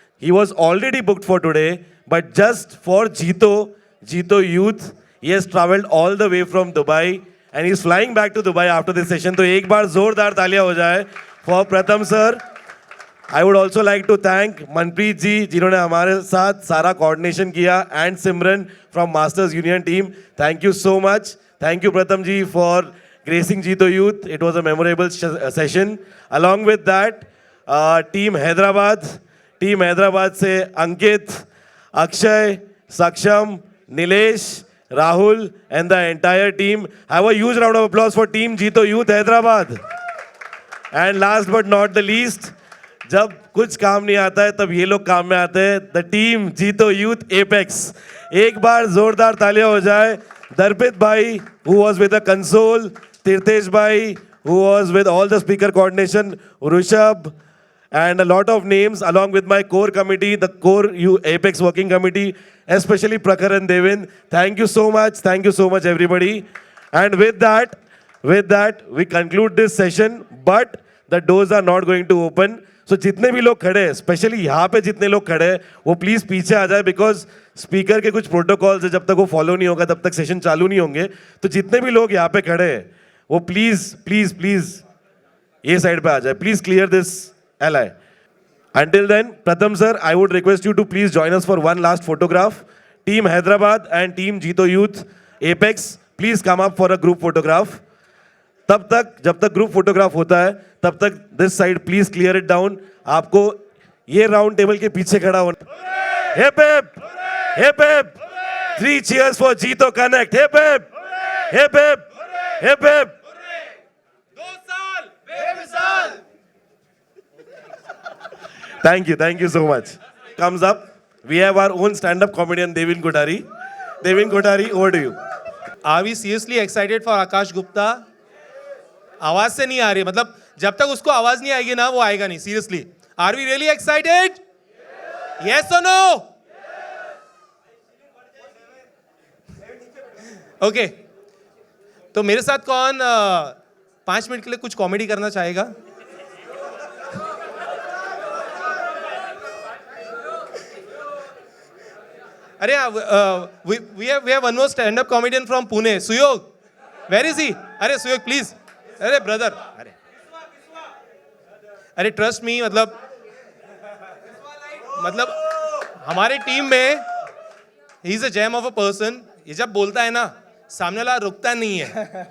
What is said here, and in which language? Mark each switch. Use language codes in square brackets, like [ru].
[en] He was already booked for today, but just for Jito Youth, he has traveled all the way from Dubai and he's flying back to Dubai after this session. [hi] तो एक बार जोरदार तालियां हो जाए [en] for Pratham sir. I would also like to thank Manpreet ji, [hi] जिन्होंने हमारे साथ सारा coordination किया, [en] and Simran from Masters Union team. Thank you so much. Thank you Pratham ji for gracing Jito Youth. It was a memorable session. Along with that, Team Hyderabad से Ankit, Akshay, Saksham, Nilesh, Rahul, and the entire team. Have a huge round of applause for Team Jito Youth Hyderabad. And last but not the least, [hi] जब कुछ काम नहीं आता है तब ये लोग काम में आते हैं. द टीम जीतो यूथ एपेक्स. एक बार जोरदार तालियां हो जाए. [en] दर्पित भाई who was with the console, Tirthesh भाई who was with all the speaker coordination, Rushabh, and a lot of names along with my core committee, the core Apex working committee, especially Prakhar and Devin. Thank you so much everybody. And with that we conclude this session, but the doors are not going to open. [hi] So जितने भी लोग खड़े हैं, specially यहाँ पे जितने लोग खड़े हैं, वो प्लीज पीछे आ जाए, बिकॉज स्पीकर के कुछ प्रोटोकॉल्स है, जब तक वो फॉलो नहीं होगा तब तक सेशन चालू नहीं होंगे. तो जितने भी लोग यहाँ पे खड़े हैं वो प्लीज ये साइड पे आ जाए. [en] Please clear this LI. Until then, Pratham sir, I would request you to please join us for one last photograph. Team Hyderabad and Team Jito Youth Apex, please come up for a group photograph. [hi] तब तक जब तक group photograph होता है तब तक [en] This side please clear it down. [hi] आपको ये राउंड टेबल के पीछे खड़ा होना. [en] Hip hip 3 cheers for Jito Connect. [hi] Hip hip 2 साल बेमिसाल. [en] Thank you so much. Comes up, we have our own stand-up comedian Devin Kothari. Over to you. Are we seriously excited for Akash Gupta? [hi] आवाज से नहीं आ रही, मतलब जब तक उसको आवाज नहीं आएगी ना वो आएगा नहीं. [en] Seriously, are we really excited? Yes और no? [hi] ओके, तो मेरे साथ कौन 5 मिनट के लिए कुछ कॉमेडी करना चाहेगा? [en] अरे we have one more stand-up comedian from Pune, Suyog. Where is he? अरे Suyog please. अरे brother, अरे trust me, [hi] मतलब हमारे टीम में he [en] Is a gem of a person. [hi] ये जब बोलता है ना सामने वाला रुकता नहीं है.